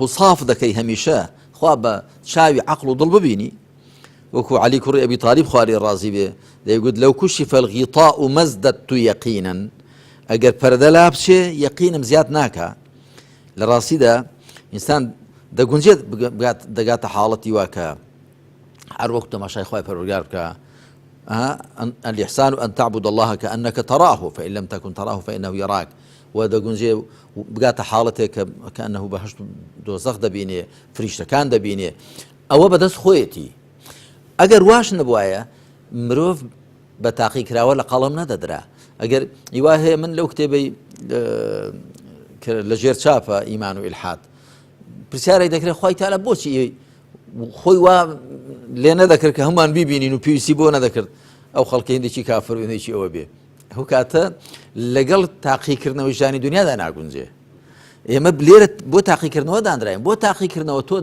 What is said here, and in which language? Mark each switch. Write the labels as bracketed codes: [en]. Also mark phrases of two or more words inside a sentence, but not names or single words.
[ckb] صاف دەکەی هەمیشە خوا بە چاوی عەقڵ و دڵ ببینی وەکو عەلی کوڕی ئەبی تالیب خواری ڕازی بێ دەیگوت [ar] لەو کوشف الغیطاء مەزدەدت یەقیناً [ckb] ئەگەر پەردە لا بچێ یەقینم زیاد ناکە لە ڕاستیدا ئینسان دەگونجێت دەگاتە حاڵەتی وا کە هەر وەکو تەماشای خوای پەروەردگار بکە [ar] الإحسان أن تعبد الله كأنك تراه فإن لم تكن تراه فإنه يراك [ckb] ودەگونجێ بگاتە حاڵەتێک کە ئەنەه بەهەشت دۆزەخ دەبینێ فریشتەکان دەبینێ ئەوە بەدەست خۆیەتی ئەگەر واش نەبوایە مرۆڤ بە تاقیکراوە لە قەڵەم نەدەدرا ئەگەر هیوا هەیە من لەو کتێبەی لە ژێر چاپە ئیمان و ئیلحاد پرسیارێک دەکرێت خوای تەعالا بۆچی خۆی وا لێ نەدەکرد کە هەمومان بیبینین و پێویستی بۆ نەدەکرد ئەو خەڵکی هەندێکی کافر و هەندێکی ئەوە بێ ئەو کاتە لەگەڵ تاقیکردنەوەی ژیانی دنیادا ناگونجێ ئێمە لێرە بۆ تاقیکردنەوە دانراین بۆ تاقیکردنەوە تۆ